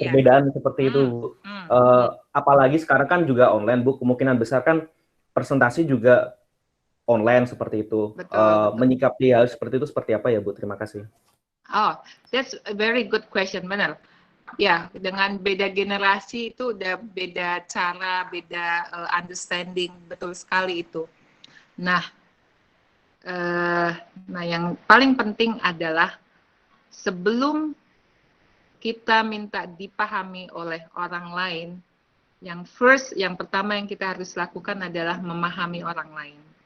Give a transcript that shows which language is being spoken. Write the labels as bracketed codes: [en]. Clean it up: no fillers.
[id] perbedaan seperti itu, Bu. Apalagi sekarang kan juga online, Bu. Kemungkinan besar kan presentasi juga online seperti itu. Betul. Menyikapi hal seperti itu seperti apa ya, Bu? Terima kasih. [en] Oh, that's a very good question, [id] benar. Ya, dengan beda generasi itu udah beda cara, beda understanding, betul sekali itu. Nah, yang paling penting adalah sebelum kita minta dipahami oleh orang lain, yang pertama yang kita harus lakukan adalah memahami orang lain.